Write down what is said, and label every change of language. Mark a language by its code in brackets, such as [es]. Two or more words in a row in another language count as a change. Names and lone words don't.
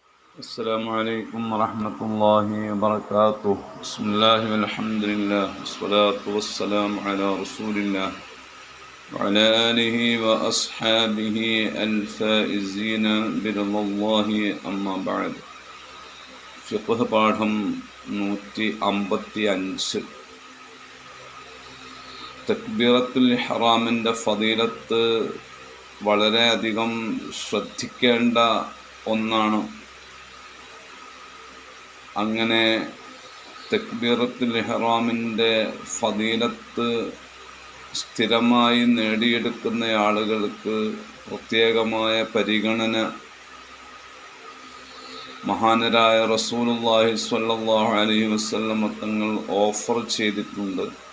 [ar] السلام عليكم ورحمة الله وبركاته. بسم الله والحمد لله والصلاة والسلام على رسول الله وعلى آله وأصحابه الفائزين برضا الله أما بعد. [ml] ഫിഖ്ഹ് പാഠം 155. [ar] تكبيرة الإحرام [ml] ഫദീലത്ത് വളരെയധികം ശ്രദ്ധിക്കേണ്ട ഒന്നാണ്. അങ്ങനെ [ar] تكبيرة الإحرام [ml] ഫദീലത്ത് സ്ഥിരമായി നേടിയെടുക്കുന്ന ആളുകൾക്ക് പ്രത്യേകമായ പരിഗണന മഹാനരായ [ar] رسول الله صلى الله عليه وسلم [ml] തങ്ങൾ ഓഫർ ചെയ്തിട്ടുണ്ട്.